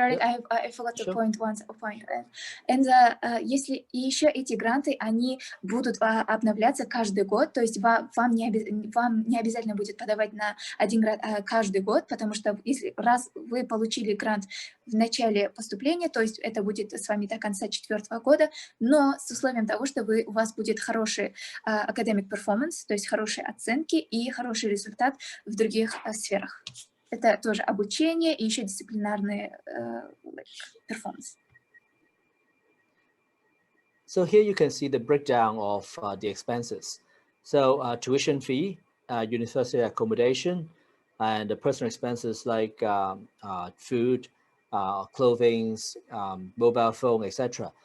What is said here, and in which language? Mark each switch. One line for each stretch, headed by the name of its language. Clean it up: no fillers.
English: Eric, I forgot to point one point. And
Russian: если еще эти гранты, они будут обновляться каждый год, то есть вам не обязательно будет подавать на один грант каждый год, потому что раз вы получили грант в начале поступления, то есть это будет с вами до конца 4-го года, но с условием того, что у вас будет хороший
English: academic performance,
Russian: то есть хорошие оценки и хороший результат в других сферах. Это тоже обучение и еще дисциплинарные performance.
English: So here you can see the breakdown of the expenses. So tuition fee, university accommodation, and the personal expenses like food, clothing, mobile phone, etc.